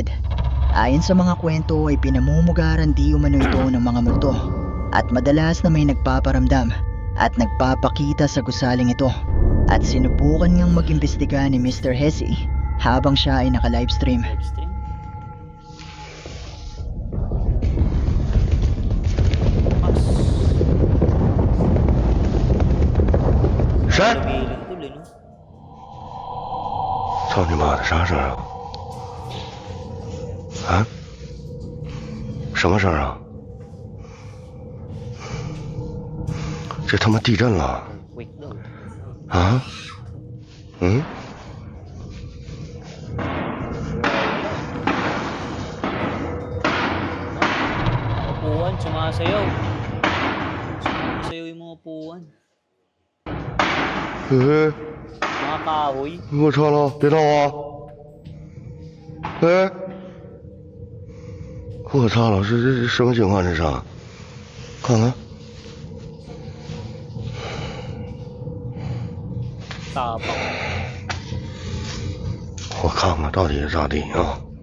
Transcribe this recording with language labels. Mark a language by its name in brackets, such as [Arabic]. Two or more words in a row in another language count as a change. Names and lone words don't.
[Filipino] Ayon sa mga kwento ay pinamumugaran di umano ito ng mga multo at madalas na may nagpaparamdam at nagpapakita sa gusaling ito at sinubukan niyang mag-imbestiga ni Mr. Hesi habang siya ay naka-livestream. Livestream? [Chinese] 谁？ [Filipino] Lumiling tuloy, no? [Chinese] 操你妈的，啥声啊？啊？什么声啊？这他妈地震了 [Filipino] Wait daw. 啊？嗯？ Upuan, sumasayaw. Sumasayaw yung mga upuan. Mga kahoy. [Chinese] 我操了，别闹啊！哎，我操了，这什么情况？这是？看看， [Filipino] Tapang. [Chinese] 我看看到底是咋地啊？